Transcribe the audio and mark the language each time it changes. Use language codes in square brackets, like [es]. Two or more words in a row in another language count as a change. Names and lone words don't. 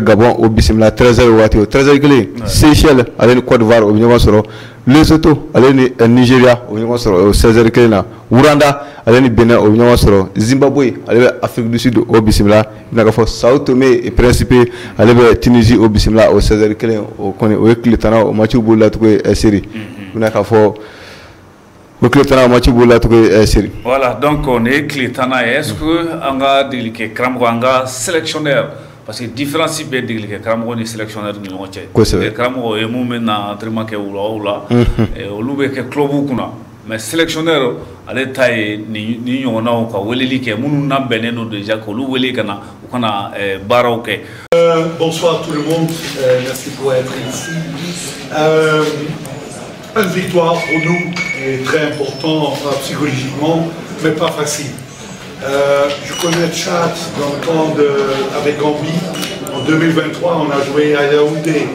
[bm] Gabon o bisimila 13h waati o 13h kelen Seychelles ale ni Côte d'Ivoire o bɛ ɲɔgɔn sɔrɔ Lesotho ale ni Nigeria o bɛ ɲɔgɔn sɔrɔ o 16h kelen na Rwanda ale ni Benin o bɛ ɲɔgɔn sɔrɔ Zimbabwe ale bɛ Afrique du Sud o bisimila i bɛna ka fɔ Sao Tomé et Principe ale bɛ Tunisie o bisimila o 16h kelen o kɔni o ye tile tanna o match b'o la tugun seri i bɛna ka fɔ o tile tanna o match b'o la tugun seri. [fr] Voilà donc on est [bm] tile tanna ye [fr] est-ce que [bm] an ka degelikɛ karamɔgɔ an ka sélectionneur [fr] parce que [bm] différence bɛ degelikɛ karamɔgɔ ni sélectionneur ni ɲɔgɔn cɛ. Kosɛbɛ karamɔgɔ ye mun bɛ na entraînement kɛ wula o wula olu bɛ kɛ club kunna [fr] mais sélectionneur [bm] ale ta ye ni ɲɔgɔnnaw ka weleli kɛ minnu labɛnnen don déjà k'olu wele ka na u kana baaraw kɛ. [fr] Bonsoir tout le monde, merci pour être ici. Une victoire pour nous est très important psychologiquement, mais pas facile. Je connais Tchad dans le temps avec Gambie. En 2023, on a joué à Yaoundé.